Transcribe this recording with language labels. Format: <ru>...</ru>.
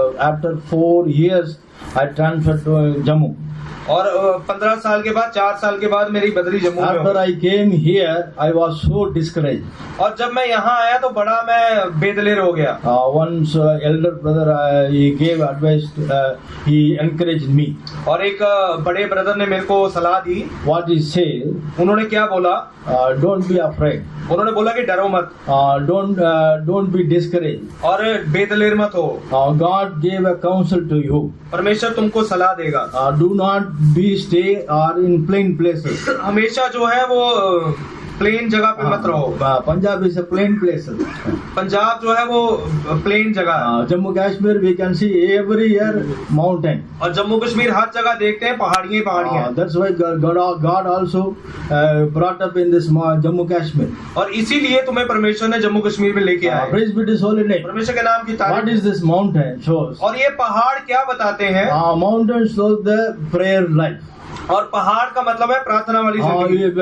<en>After 4 years, I transferred to Jammu.</en> <hi>और 15 साल के बाद 4 साल के बाद मेरी बदली जम्मू में</hi> <en>After I came here, I was so discouraged.</en> <hi>और जब मैं यहाँ आया तो बड़ा मैं बेदलेर हो गया।</hi> <en>Once elder brother, he gave advice. He encouraged me.</en> <hi>और एक बड़े ब्रदर ने मेरे को सलाह दी।</hi> <en>What he said?</en> <hi>उन्होंने क्या बोला?</hi> <en>Don't be afraid.</en> <hi>उन्होंने बोला कि डरो मत।</hi> <en>Don't be discouraged.</en> <hi>और बेदलेर मत हो।</hi> <en>God gave a counsel to you.</en> <hi>परमेश्वर तुमको सलाह देगा।</hi> <en>Do not be stay or in plain places.</en> <hi>हमेशा जो है वो प्लेन जगह पे मत रहो।</hi> <en>Punjab is a plain place.</en> <hi>Punjab जो है वो प्लेन जगह है।</hi> <en>Jammu Kashmir, we can see every year mountain.</en> <hi>और जम्मू कश्मीर हर जगह देखते हैं पहाड़ियाँ पहाड़ियाँ।</hi> <en>That's why God also brought up in this Jammu Kashmir.</en> <hi>और इसीलिए तुम्हें परमेश्वर ने जम्मू कश्मीर में लेके आया।</hi> <en>Praise be His holy name.</en> <hi>परमेश्वर के नाम की</hi> <en>What</en> <hi>तारीफ।</hi> <en>is this mountain shows?</en> <hi>और ये पहाड़ क्या बताते हैं?</hi> <en>Mountain shows the prayer life.</en> <hi>और पहाड़ का मतलब है प्रार्थना वाली जिंदगी।</hi>